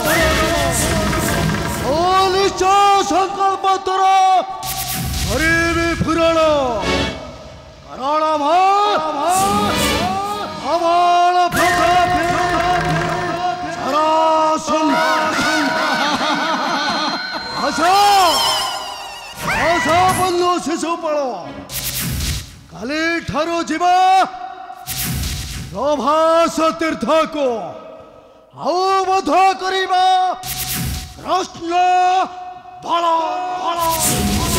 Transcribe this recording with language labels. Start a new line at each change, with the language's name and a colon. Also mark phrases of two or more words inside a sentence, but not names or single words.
Odia: ଓ ନିଶ୍ଚୟ ସଂକଳ୍ପ ତୋର କରିବି ପୂରଣ କାରଣ ଆମର ବନ୍ଧୁ ଶିଶୁପାଳ କାଲି ଠାରୁ ଯିବା ପ୍ରଭାସ ତୀର୍ଥକୁ ଆଉ ବଧ କରିବା କୃଷ୍ଣ ବଳ